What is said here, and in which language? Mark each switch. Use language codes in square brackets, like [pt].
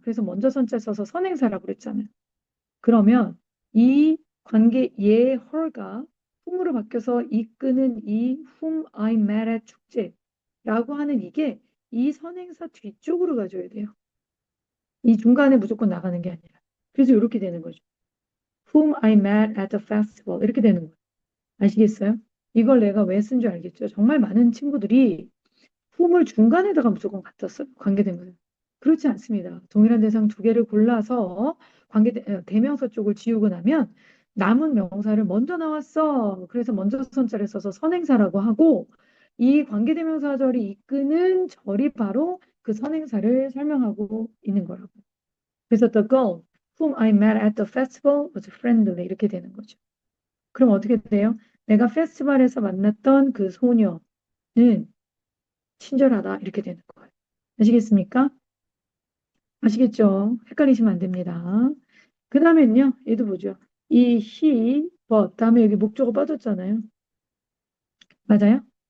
[ko] 그래서 먼저 선자 써서 선행사라고 그랬잖아요. 그러면 이 관계 얘 her가 whom으로 바뀌어서 이끄는 이 [en] whom I met at [ko] 축제라고 하는 이게 이 선행사 뒤쪽으로 가줘야 돼요. 이 중간에 무조건 나가는 게 아니라. 그래서 이렇게 되는 거죠. [en] whom I met at the festival [ko] 이렇게 되는 거예요. 아시겠어요? 이걸 내가 왜 쓴 줄 알겠죠? 정말 많은 친구들이 whom을 중간에다가 무조건 갖다 써요. 관계대명사. 그렇지 않습니다. 동일한 대상 두 개를 골라서 대명사 쪽을 지우고 나면 남은 명사를 먼저 나왔어. 그래서 먼저 선자를 써서 선행사라고 하고 이 관계대명사절이 이끄는 절이 바로 그 선행사를 설명하고 있는 거라고. 그래서 [en] the girl whom I met at the festival was friendly [ko] 이렇게 되는 거죠. 그럼 어떻게 돼요? 내가 페스티벌에서 만났던 그 소녀는 친절하다 이렇게 되는 거예요. 아시겠습니까? 아시겠죠? 헷갈리시면 안 됩니다. 그 다음엔요, 얘도 보죠. 이 he, but 다음에 여기 목적어 빠졌잖아요. 맞아요?